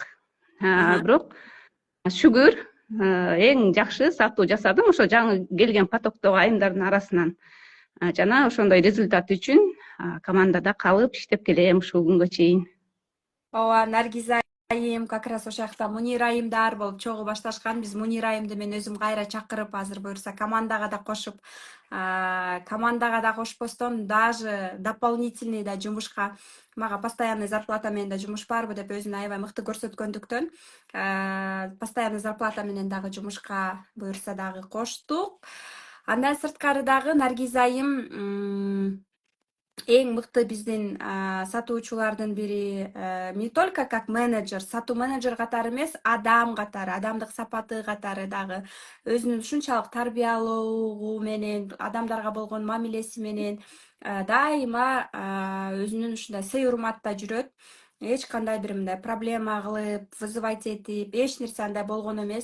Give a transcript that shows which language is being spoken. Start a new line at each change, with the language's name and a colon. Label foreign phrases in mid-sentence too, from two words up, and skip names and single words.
Kyrgyz: Бирок шүгүр эң жакшы сатуу жасадым ошо жаңы келген потоктогу айымдардын арасынан. Жана ошондой результат үчүн командада калып иштеп келем ушул күнгө чейин. Ооба, Наргиза айым
Russian: как раз
Kyrgyz: ошол жакта Мунир айымдар болуп чогуу башташкан. Биз Мунир айымды мен өзүм кайра чакырып, азыр буюрса командага да кошуп, командага да кошпостон
Russian: даже дополнительный
Kyrgyz: да жумушка, мага
Russian: постоянный зарплата
Kyrgyz: менен да жумуш барбы деп өзүн аябай мыкты көрсөткөндүктөн
Russian: постоянный зарплата
Kyrgyz: менен дагы жумушка буюрса дагы коштук. Андан сырткары дагы Наргиза айым эң мыкты биздин сатуучулардын бири,
Russian: не только как менеджер,
Kyrgyz: сатуу менеджер катары эмес, адам катары, адамдык сапаты катары дагы өзүнүн ушунчалык тарбиялуулугу менен, адамдарга болгон мамилеси менен дайыма өзүнүн ушундай сый урматта жүрөт. Эч кандай бир мындай проблема кылып, вызывать этип, эч нерсе андай болгон эмес.